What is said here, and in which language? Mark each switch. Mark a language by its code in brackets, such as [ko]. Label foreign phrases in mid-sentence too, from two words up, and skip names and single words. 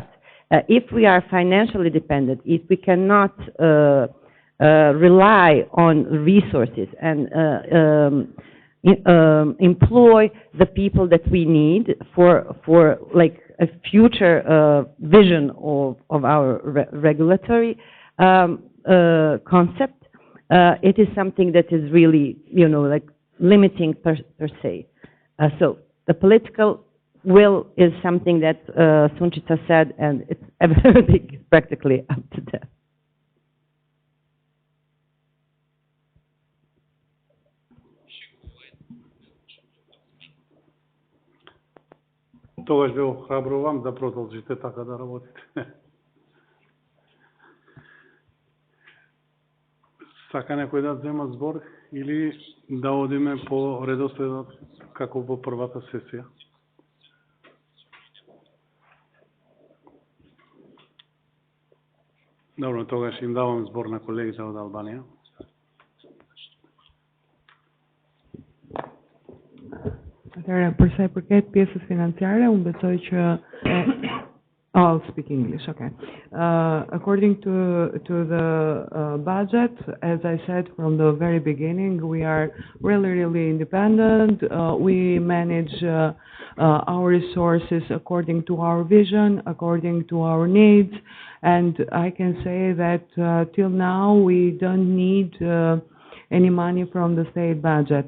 [en] But if we are financially dependent, if we cannot rely on resources and employ the people that we need for like a future vision of our regulatory concept, it is something that is really, like limiting per se. So the political will is something that Sunčica said, and it's everything is practically up to them. [mk] Тогаш ве охрабрувам да продолжите така да работите. Сака некој да зема збор или да одиме по редоследот како во првата сесија? Добро, тогаш им давам збор на колегите од Албанија. [sq] Për sa i përket pjesës financiare, unë besoj që [en] I'll speak English, okay. According to the budget, as I said from the very beginning, we are really independent. We manage our resources according to our vision, according to our needs, and I can say that till now we don't need any money from the state budget.